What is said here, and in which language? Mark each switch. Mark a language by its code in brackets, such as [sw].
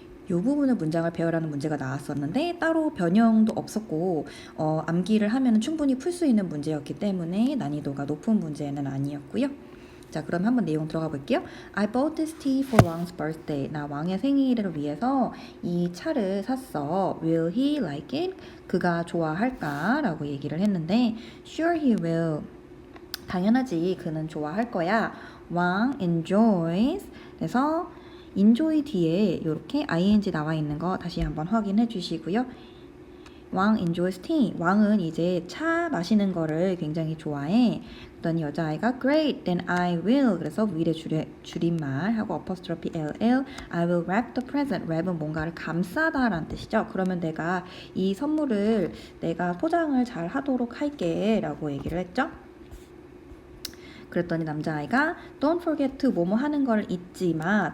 [ko] 이 부분을 문장을 배열하는 문제가 나왔었는데 따로 변형도 없었고 암기를 하면 충분히 풀 수 있는 문제였기 때문에 난이도가 높은 문제는 아니었고요. 자, 그럼 한번 내용 들어가 볼게요. [en] I bought this tea for Wang's birthday. [ko] 나 왕의 생일을 위해서 이 차를 샀어. [en] Will he like it? [ko] 그가 좋아할까? 라고 얘기를 했는데 [en] Sure he will. [ko] 당연하지. 그는 좋아할 거야. [en] Wang enjoys. [ko] 그래서 enjoy 뒤에 이렇게 ing 나와 있는 거 다시 한번 확인해 주시고요. [en] 왕 enjoys tea. [ko] 왕은 이제 차 마시는 거를 굉장히 좋아해. 그랬더니 여자아이가 [en] great, then I will. [ko] 그래서 will의 줄임말 하고 apostrophe ll. [en] I will wrap the present. [ko] wrap은 뭔가를 감싸다 라는 뜻이죠. 그러면 내가 이 선물을 내가 포장을 잘 하도록 할게 라고 얘기를 했죠. 그랬더니 남자아이가 [en] don't forget to [ko] 뭐뭐 하는 걸 잊지 마.